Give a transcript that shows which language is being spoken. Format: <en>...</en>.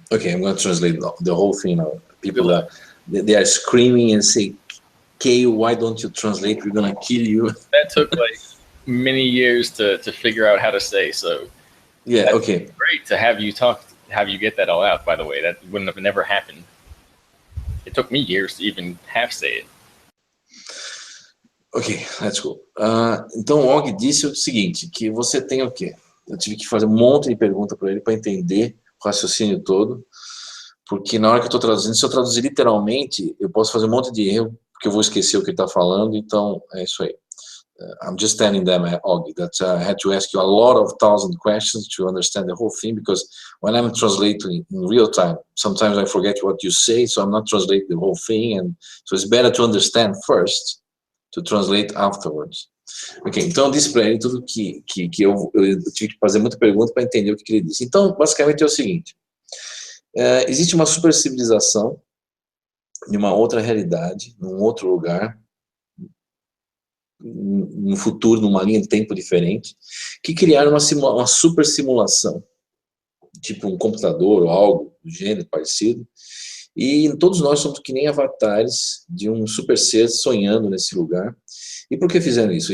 <en>Okay, I'm going to translate the whole thing now. People they are screaming and say, Kayo, why don't you translate? We're going to kill you. That took like many years to figure out how to say. So yeah, okay. Great to have you get that all out, by the way. That wouldn't have never happened. It took me years to even half say it. Ok, let's go.</en> <pt>Então, o Og disse o seguinte, que você tem o quê? Eu tive que fazer um monte de pergunta para ele para entender o raciocínio todo, porque na hora que eu estou traduzindo, se eu traduzir literalmente, eu posso fazer um monte de erro, porque eu vou esquecer o que ele está falando, então é isso aí.</pt> <en>I'm just telling them, Aug, that I had to ask you a lot of 1,000 questions to understand the whole thing, because when I'm translating in real time, sometimes I forget what you say, so I'm not translating the whole thing, and so it's better to understand first, to translate afterwards.</en> <pt>Ok, então eu disse para ele tudo que eu tive que fazer muita pergunta para entender o que ele disse. Então, basicamente é o seguinte, existe uma supercivilização em uma outra realidade, num outro lugar, no futuro, numa linha de tempo diferente, que criaram uma super simulação, tipo um computador ou algo do gênero parecido, e todos nós somos que nem avatares de um super ser sonhando nesse lugar. E por que fizeram isso?</pt>